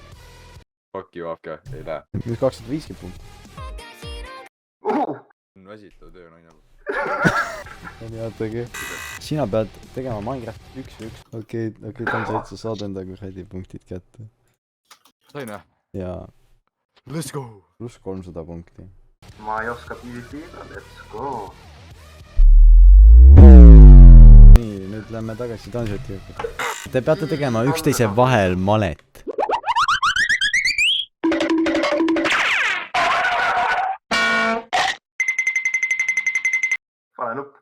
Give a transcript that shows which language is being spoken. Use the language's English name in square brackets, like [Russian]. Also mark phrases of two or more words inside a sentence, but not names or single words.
[English] Fuck you, [Estonian] Afke, ei lähe. Nüüd 250 punkti. On väsitav töö naine. Nii, ATG. Sina pead tegema Minecraft 1v1. Okei, Tansiott, sa saad enda kuradi punktid kätte. Sain või? Ja... [English] Let's go! [Estonian] Pluss 300 punkti. Ma ei oska PvP-da, [English] let's go! [Estonian] Nii, nüüd lähme tagasi Tansiotti juurde. Te peate tegema üksteise vahel malet. Pane nupp.